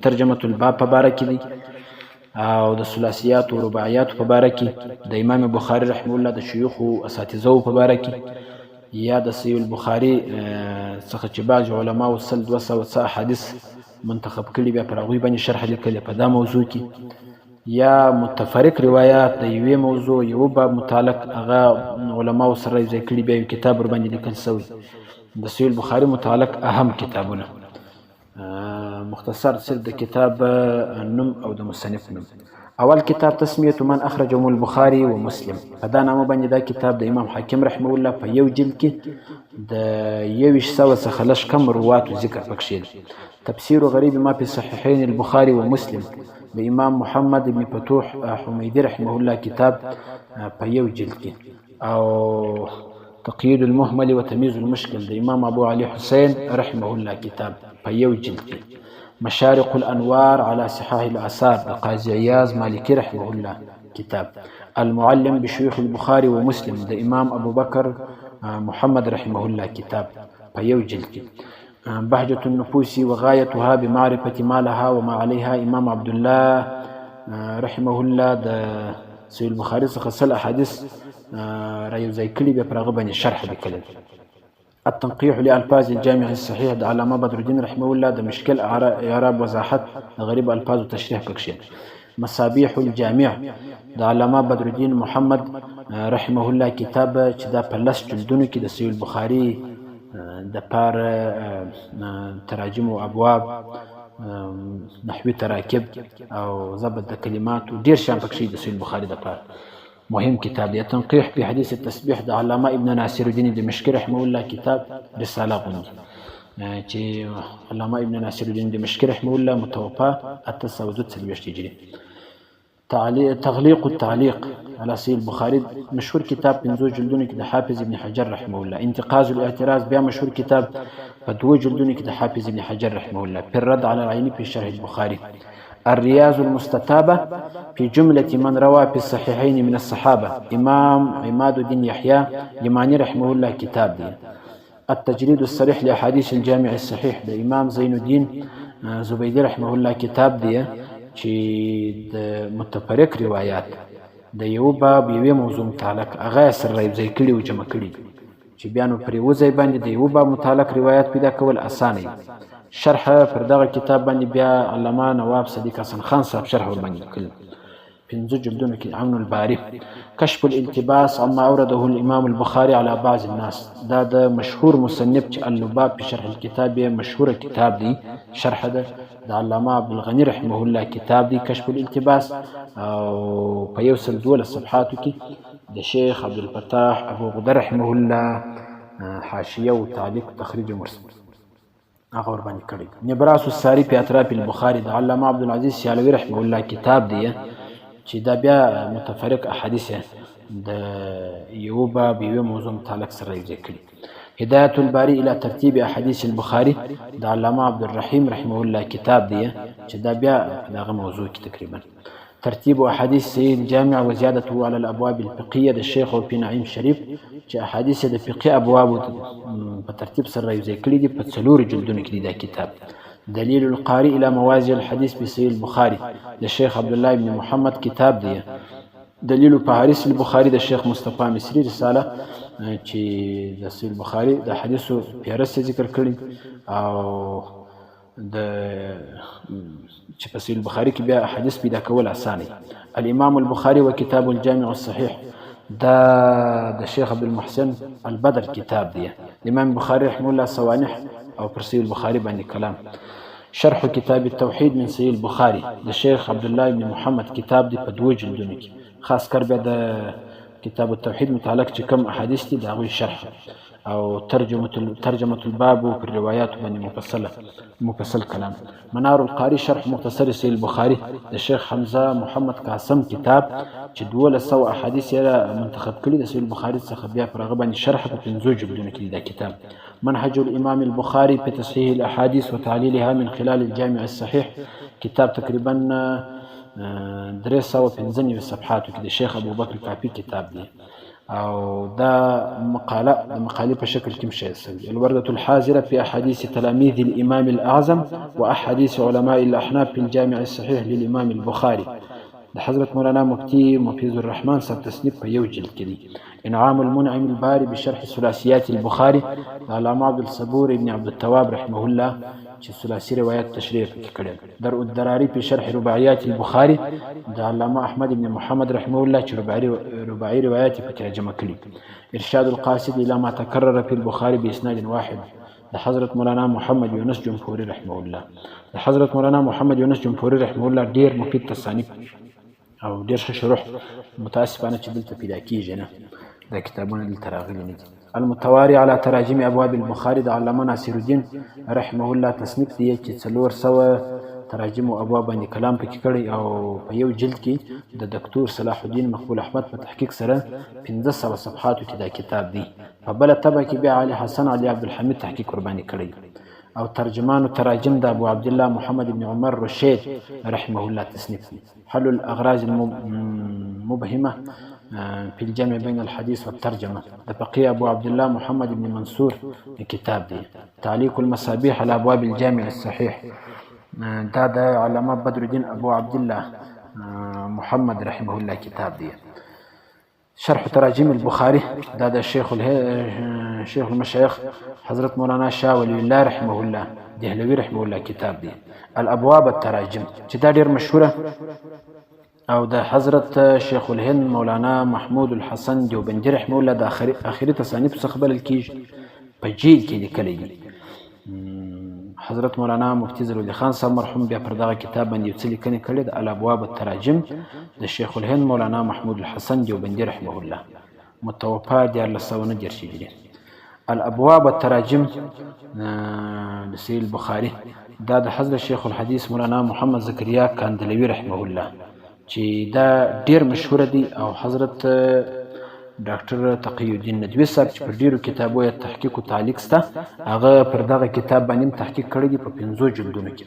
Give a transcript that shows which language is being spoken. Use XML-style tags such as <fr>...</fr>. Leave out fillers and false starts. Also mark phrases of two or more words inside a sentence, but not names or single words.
<ar>ترجمه الباب</ar> <ps>په باره کې دی او د ثلاثیات او رباعیات په باره کې د امام بخاري</ps> <ar>رحمه الله</ar> <ps>د شيوخ او اساتذو په باره کې یا د صحیح البخاري څخه چې بعض علما او سل 200 احادیث منتخب کړي بیا پر هغوی باندې شرح لیکلې په دا موضوع کې یا متفرق روایات د یوې موضوع یو باب متعلق هغه علما سره ځای کړي بیا یو کتاب ور باندې لیکل شوی د صحیح البخاري متعلق اهم کتابونه. مختصر صرف د کتاب نوم او د مصنف نوم. اول کتاب تسمیه من اخرجه البخاري ومسلم. په دا نامه باندې دا کتاب د امام حاکم</ps> <ar>رحمه الله</ar> <ps>په یو جلد کې د 2100 څخه لږ کم رواتو ذکر پکښې دی. تفسیر غریب ما في صحيحين البخاري ومسلم د امام محمد ابن فتوح حمیدی</ps> <ar>رحمه الله</ar> <ps>کتاب په یو جلد کې او تقیید المهمل وتمیز المشکل د امام ابو علي حسین</ps> <ar>رحمه الله</ar> <ps>کتاب په یو جلد کې. مشارق الانوار على صحاح الاثار د قاضي عیاض مالکی رحمه الله کتاب. المعلم بشيوخ البخاري ومسلم د امام ابو بکر محمد</ps> <ar>رحمه الله</ar> <ps>کتاب په یو جلد کې. بهجة النفوس وغايتها بمعرفة ما لها وما عليها امام عبد الله</ps> <ar>رحمه الله</ar> <ps>د صحیح البخاري څخه سل احادیث را یو ځای کړي بیا پر هغه باندې شرح لیکلی. التنقيح لألفاظ الجامع الصحيح د علامه بدر الدین</ps> <ar>رحمه الله</ar> <ps>د مشکل اعراب وضاحت د غریب الفاظ تشریح پکښې. مصابيح الجامع د علامه بدر الدین محمد</ps> <ar>رحمه الله</ar> <ps>کتاب چې دا په 10 جلدونو کې د صحیح البخاري د پار تراجم او ابواب نحوی تراکب او ضبط د کلمات او ډیر شان پکښې د صحیح البخاري د پار مهم کتاب دی. تنقیح په حدیث التسبیح د علامه ابن ناصر الدین دمشقي</ps> <ar>رحمه الله</ar> <ps>کتاب رساله غوندي چې علامه ابن ناصر الدین دمشقي</ps> <ar>رحمه الله متوفى 842 هجري.</ar> <ps>تغلیق التعلیق على صحیح البخاري مشهور کتاب 5 جلدونو کې د حافظ ابن حجر</ps> <ar>رحمه الله.</ar> <ps>انتقاض الاعتراض بیا مشهور کتاب په 2 جلدونو کې د حافظ ابن حجر</ps> <ar>رحمه الله.</ar> <ps>في الرد على العيني في شرح البخاري. الرياض المستتابة في جملة من روى في الصحيحين من الصحابة امام عماد الدين يحيى يماني</ps> <ar>رحمه الله</ar> <ps>کتاب دی. التجريد الصريح لأحاديث الجامع الصحيح د امام زين الدين زبيدي</ps> <ar>رحمه الله</ar> <ps>کتاب دی چې د متفرق روایات د یو باب یوې موضوع متعلق هغه سره یوځای کړي او جمع کړي چې بیا نو پرې وځای باندې د یو باب متعلق روایات پیدا کول اسانه. شرح پر دغه کتاب باندې بیا علامه نواب صدیق حسن خان صاحب شرح ور باندې کړ 5 جلدونو کې. عون الباري. كشف الالتباس عما اورده الامام البخاري على بعض الناس دا د مشهور مصنف چې اللباب په شرح الكتاب مشهور کتاب دی. شرح د علامه عبد الغني</ps> <ar>رحمه الله</ar> <ps>کتاب دی کشف الالتباس او په 112 صفحاتو کې د شیخ عبد الفتاح ابو غدر</ps> <ar>رحمه الله</ar> <ps>حاشیه او تعلیق تخریج مرسل هغه ور باندې کړی. نبراس الساری په اطراف البخاري د علامه عبد العزيز سیالوی</ps> <ar>رحمه الله</ar> <ps>کتاب دی چې دا بیا متفرق احادیث د یو باب یو موضوع متعلق سره یې کړی. هداية الباري الى ترتيب احاديث البخاري د علامه عبد الرحيم</ps> <ar>رحمه الله</ar> <ps>کتاب دی چې دا بیا دغه موضوع کې تقریبا. ترتيب احاديث سيد الجامع وزيادته على الابواب الفقهيه د شیخ او نعیم شریف چې احادیث د فقه ابواب په ترتیب سره یې کړی دي په 4 جلدونو کې دا کتاب. دلیل القاری الى موازی الحديث بصحيح البخاري د شیخ عبد الله ابن محمد کتاب دی. دلیل فهرست البخاري د شیخ مصطفی مصری رساله چې د صحیح البخاري د حدیثو فهرست ذکر کړي او د چې په صحیح البخاري کې بیا حدیث پیدا کول اسانه. الامام البخاري وكتاب الجامع الصحيح دا د شیخ عبد المحسن البدر کتاب دی. امام بخاري رحمه الله سوانح او پر صحیح البخاري باندې کلام. شرح کتاب التوحید من صحیح البخاري د شیخ عبد الله ابن محمد کتاب دی په 2 جلدونو کې. خاص کر بیا د کتاب التوحید متعلق چې کوم احادیث دي دا غوي شرح. او</ps> <ar>ترجمة الباب في الروايات</ar> <ps>باندې مفصل کلام. منار القاری شرح مختصر صحیح البخاري د شیخ حمزه محمد قاسم کتاب چې 1200 احادیث یې منتخب کړي د صحیح البخاري څخه، بیا پر هغه باندې شرح په 5 جلدونو کې دا کتاب. منهج الامام البخاري في تصحيح الاحاديث وتعليلها من خلال الجامع الصحيح، کتاب تقریبا 395 صفحاتو کې د شیخ ابوبکر کافي کتاب دی، او دا مقاله په شکل کې مشایع شوی. الوردة الحاضرة في احاديث تلاميذ الامام الاعظم واحاديث علماء الاحناف في الجامع الصحيح للامام البخاري د حضرت مولانا مفتي مفيز الرحمن صاحب تصنیف په یو جلد کې دی. انعام المنعم الباري بشرح ثلاثيات البخاري د علامه عبد الصبور ابن عبد التواب</ps> <ar>رحمه الله</ar> <ps>چې ثلاثي روایت تشریح کړي. درء الدراري په شرح رباعيات البخاري د علامه احمد ابن محمد</ps> <ar>رحمه الله</ar> <ps>چې رباعي روایت په ترجمه کړي. ارشاد القاصد الى ما تكرر في البخاري باسناد واحد د حضرت مولانا محمد یونس جمهوري</ps> <ar>رحمه الله.</ar> <ps>د حضرت مولانا محمد یونس جمهوري</ps> <ar>رحمه الله</ar> <ps>ډیر مفید تصانیف او ډیر ښه شروح متاسفانه چې دلته پیدا کیږي نه، دا کتابونه دلته راغلي نه دي. المتواري على تراجم ابواب البخاري د علامه ناصر الدین</ps> <ar>رحمه الله</ar> <ps>تصنیف دی چې 400 تراجم او ابواب باندې کلام پکې کړی، او په یو جلد کې د دکتور صلاح الدین مقبول احمد په تحقیق سره 1500 صفحاتو کې دا کتاب دی. په بل طبعه کې بیا علي حسن علي عبدالحمید تحقیق قرباني کړی، او ترجمان و تراجم د ابو عبد الله محمد بن عمر رشید</ps> <ar>رحمه الله</ar> <ps>تصنیف دی. حل الاغراض المبهمه في الجمع بين الحديث والترجمه د فقيه ابو عبد الله محمد بن منصور کتاب دی. تعليق المصابيح على ابواب الجامع الصحيح دا د علامه بدر الدین ابو عبد الله محمد</ps> <ar>رحمه الله</ar> <ps>کتاب دی. شرح تراجم البخاري دا د شیخ المشایخ حضرت مولانا شاه ولی الله</ps> <ar>رحمه الله</ar> <ps>دهلوی</ps> <ar>رحمه الله</ar> <ps>کتاب دی. الابواب التراجم چې دا ډیر مشهوره، او د حضرت شیخ الهند مولانا محمود الحسن دیوبندی</ps> <ar>رحمه الله</ar> <ps>د اخري تصانیف څخه بلل کیږي، په جیل کې لیکلی دي. حضرت مولانا مفتی ضروري خان صاحب مرحوم بیا پر دغه کتاب باندې یو څه لیکنې کړې د الابواب التراجم د شیخ الهند مولانا محمود الحسن دیوبندی</ps> <ar>رحمه الله، متوفا 1919 هجري.</ar> <ps>الابواب التراجم د صحیح البخاري دا د حضرت شیخ الحدیث مولانا محمد زکریا کاندلوی</ps> <ar>رحمه الله</ar> <ps>چې دا ډیر مشهور دي، او حضرت ډاکټر تقی الدین ندوی صاحب چې پر ډیرو کتابو یې تحقیق او تعلیق سته، هغه پر دغه کتاب باندې تحقیق کړی دی په 5 جلدونو کې.</ps>